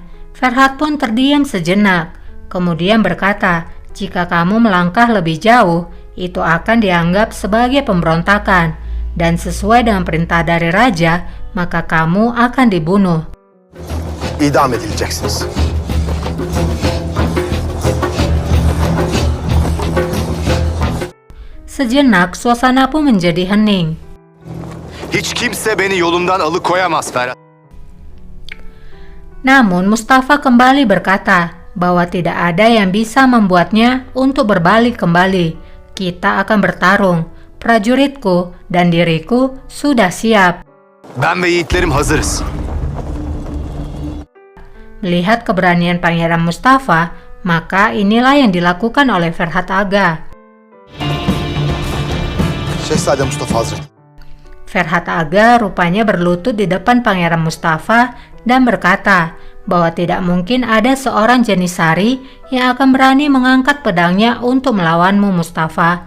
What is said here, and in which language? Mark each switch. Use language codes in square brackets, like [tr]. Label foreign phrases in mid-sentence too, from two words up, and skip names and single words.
[id] Ferhat pun terdiam sejenak. Kemudian berkata, jika kamu melangkah lebih jauh, itu akan dianggap sebagai pemberontakan, dan sesuai dengan perintah dari raja, maka kamu akan dibunuh. [tr] idam edileceksiniz. [id] Sejenak suasana pun menjadi hening. [tr] Hiç kimse beni yolumdan alıkoyamaz Ferhat. [id] Namun Mustafa kembali berkata bahwa tidak ada yang bisa membuatnya untuk berbalik kembali. Kita akan bertarung. Prajuritku dan diriku sudah siap. [tr] Ben ve yiğitlerim hazırız. [id] Melihat keberanian Pangeran Mustafa, maka inilah yang dilakukan oleh Ferhat Aga. [tr] Şehzade Mustafa Hazretleri. [id] Ferhat Aga rupanya berlutut di depan Pangeran Mustafa dan berkata bahwa tidak mungkin ada seorang Janisari yang akan berani mengangkat pedangnya untuk melawanmu, Mustafa.